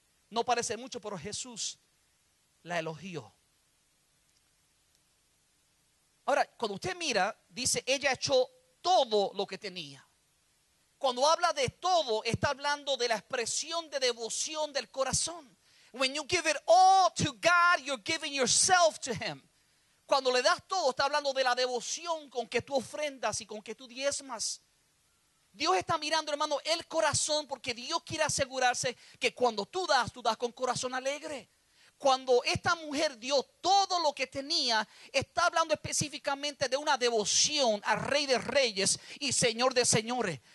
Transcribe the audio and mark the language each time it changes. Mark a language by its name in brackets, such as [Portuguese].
[Spanish] No parece mucho, pero Jesús la elogió. Ahora, cuando usted mira, dice, ella echó todo lo que tenía. Cuando habla de todo, está hablando de la expresión de devoción del corazón. [English] When you give it all to God, you're giving yourself to Him. [Spanish] Cuando le das todo, está hablando de la devoción con que tú ofrendas y con que tú diezmas. Dios está mirando, hermano, el corazón, porque Dios quiere asegurarse que cuando tú das con corazón alegre. Cuando esta mujer dio todo lo que tenía, está hablando específicamente de una devoción al Rey de Reyes y Señor de Señores.